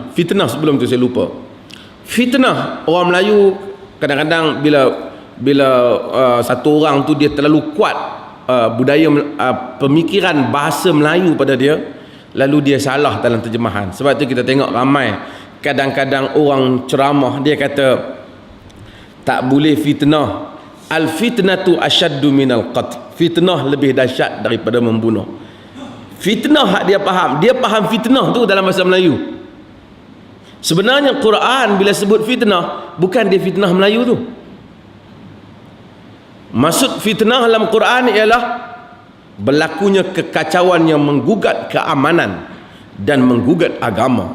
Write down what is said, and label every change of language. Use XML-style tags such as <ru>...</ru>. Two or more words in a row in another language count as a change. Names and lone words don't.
<ms>Fitnah sebelum tu saya lupa. Fitnah, orang Melayu kadang-kadang bila satu orang tu dia terlalu kuat budaya pemikiran bahasa Melayu pada dia, lalu dia salah dalam terjemahan. Sebab tu kita tengok ramai kadang-kadang orang ceramah dia kata tak boleh fitnah.</ms> <ar>الفتنة أشد من القتل.</ar> <ms>Fitnah lebih dahsyat daripada membunuh. Fitnah hak dia faham fitnah tu dalam bahasa Melayu. Sebenarnya Quran bila sebut fitnah, bukan dia fitnah Melayu tu. Maksud fitnah dalam Quran ialah berlakunya kekacauan yang menggugat keamanan dan menggugat agama.</ms>